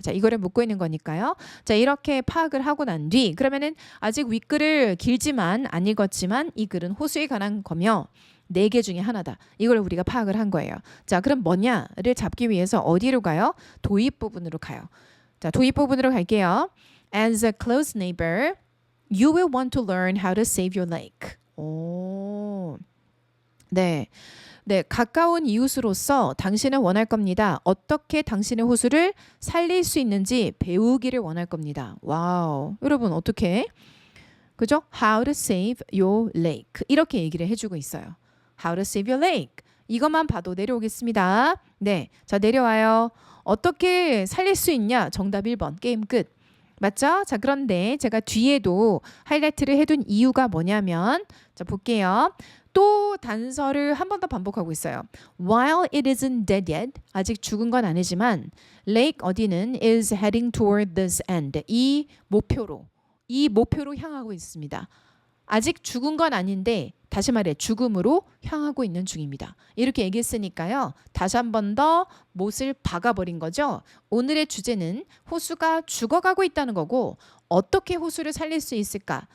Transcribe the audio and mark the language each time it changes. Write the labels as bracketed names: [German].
[Korean] 자, 이거를 묻고 있는 거니까요. 자, 이렇게 파악을 하고 난 뒤, 그러면은 아직 윗글을 길지만 안 읽었지만 이 글은 호수에 관한 거며 4개 중에 하나다. 이걸 우리가 파악을 한 거예요. 자, 그럼 뭐냐를 잡기 위해서 어디로 가요? 도입 부분으로 가요. 자, 도입 부분으로 갈게요. [English] As a close neighbor, you will want to learn how to save your lake. [Korean] 오, 네. 네, 가까운 이웃으로서 당신은 원할 겁니다. 어떻게 당신의 호수를 살릴 수 있는지 배우기를 원할 겁니다. 와우. 여러분, 어떻게? 그죠? [English] How to save your lake. [Korean] 이렇게 얘기를 해주고 있어요. [English] How to save your lake. [Korean] 이것만 봐도 내려오겠습니다. 네, 자, 내려와요. 어떻게 살릴 수 있냐? 정답 1번. 게임 끝. 맞죠? 자, 그런데 제가 뒤에도 하이라이트를 해둔 이유가 뭐냐면, 자, 볼게요. 또 단서를 한 번 더 반복하고 있어요. [English] While it isn't dead yet, [Korean] 아직 죽은 건 아니지만 [English] lake [Korean] 어디는 [English] is heading toward this end. [Korean] 이 목표로 향하고 있습니다. 아직 죽은 건 아닌데 다시 말해 죽음으로 향하고 있는 중입니다. 이렇게 얘기했으니까요. 다시 한 번 더 못을 박아버린 거죠. 오늘의 주제는 호수가 죽어가고 있다는 거고 어떻게 호수를 살릴 수 있을까?